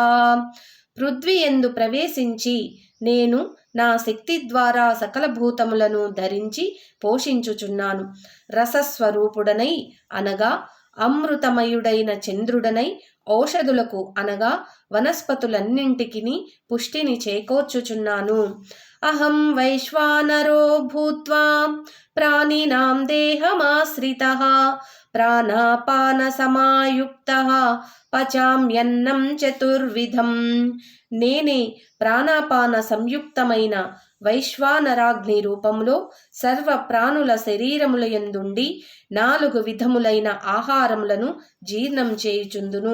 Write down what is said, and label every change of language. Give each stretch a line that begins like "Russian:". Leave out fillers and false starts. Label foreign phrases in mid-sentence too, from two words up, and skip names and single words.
Telugu: పృథ్వీ యందు ప్రవేశించి నేను నా శక్తి ద్వారా సకల భూతములను ధరించి పోషించుచున్నాను. రసస్వరూపుడనై అనగా అమృతమయుడైన చంద్రుడనై ఔషధులకు అనగా వనస్పతులన్నింటికి పుష్టిని చేకూర్చుచున్నాను.
Sanskrit: అహం వైశ్వానరో భూత్వా ప్రాణినాం దేహమాశ్రితః ప్రాణాపాన సమాయుక్తః పచామ్యన్నం చతుర్విధం.
Telugu: నేనే ప్రాణాపాన సంయుక్తమైన వైశ్వానరాగ్ని రూపంలో సర్వ ప్రాణుల శరీరముల యందుండి 4 విధములైన ఆహారములను జీర్ణం చేయుచుందును.